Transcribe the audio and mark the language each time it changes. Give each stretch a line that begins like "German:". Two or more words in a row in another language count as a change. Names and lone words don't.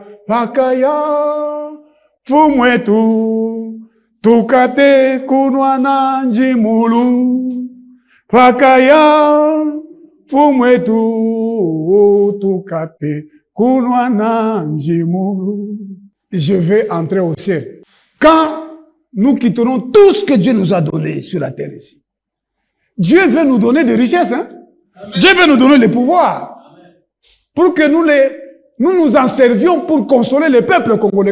Kongo: Pakaya. Fumwetu. Tukate kunwana njimulu. Pakaya. Fumwetu. Tukate kunwana njimulu.
French: Je vais entrer au ciel. Quand nous quitterons tout ce que Dieu nous a donné sur la terre ici, Dieu veut nous donner des richesses. Hein? Dieu veut nous donner le pouvoir. Pour que nous nous en servions pour consoler le peuple congolais.